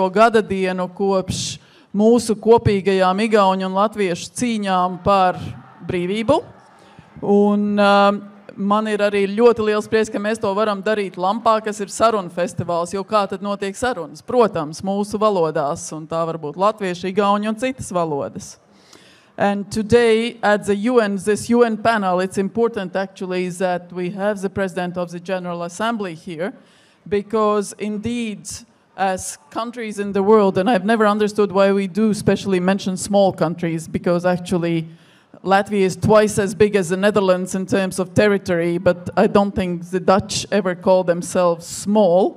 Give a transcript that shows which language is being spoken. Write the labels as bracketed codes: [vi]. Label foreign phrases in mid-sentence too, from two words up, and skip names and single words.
[lv] gada dienu kopš mūsu kopīgajām igauņu un latviešu cīņām par brīvību. Un man ir arī ļoti liels prieks, ka mēs to varam darīt LAMPA, kas ir sarunu festivāls, jo kā tad notiek sarunas? Protams, mūsu valodās, un tā varbūt latviešu, igauņu un citas valodas. [en] And today at the UN, this UN panel, it's important actually that we have the President of the General Assembly here, because indeed as countries in the world, and I've never understood why we do especially mention small countries, because actually Latvia is twice as big as the Netherlands in terms of territory, but I don't think the Dutch ever call themselves small.